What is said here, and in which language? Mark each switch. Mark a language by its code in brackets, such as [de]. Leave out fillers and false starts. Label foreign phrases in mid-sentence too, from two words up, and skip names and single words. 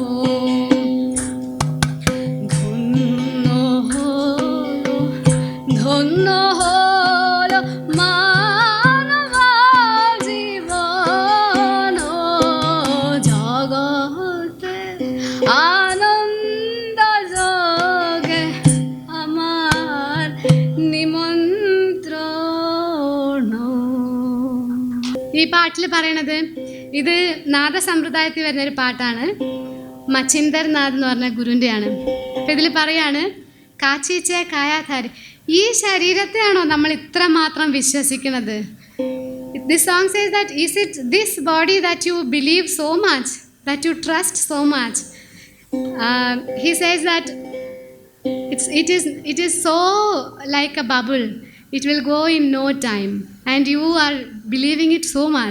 [bn] ধন্য হলো মানব জীবন, জগতে আনন্দ যোগে আমার നിമന്ത്രണം. [ml] ഈ പാട്ടിൽ പറയണത്, ഇത് നാദസമ്പ്രദായത്തിൽ വരുന്നൊരു പാട്ടാണ്. മച്ചിന്ദർ നാഥ് എന്ന് പറഞ്ഞ ഗുരുവിൻ്റെയാണ്. അപ്പം ഇതിൽ പറയാണ്, കാച്ചീച്ചേ കായാധാരി, ഈ ശരീരത്തെയാണോ നമ്മൾ ഇത്രമാത്രം വിശ്വസിക്കുന്നത്? [en] This song says that, is it this body that you believe so much, that you trust so much? He says that it is so like a bubble. It will go in no time, and you are believing it so much.